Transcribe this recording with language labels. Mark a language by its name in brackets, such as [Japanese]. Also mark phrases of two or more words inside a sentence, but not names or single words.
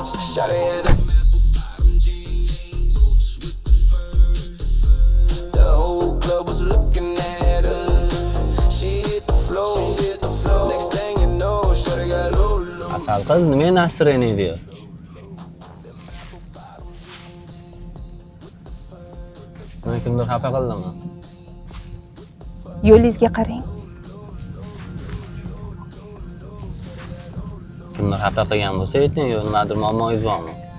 [English] Shot it in jeans, with the fur. The whole club was looking at her. She hit the floor. Next thing you know, shawty got low. [Uzbek] Asal qiz nima настроение diyor? Meni kimdir xafa qildimi? Yo'lingizga qarang. Kimdir xafa qilgan bo'lsa ayting, yo nimadir muammoingiz bormi?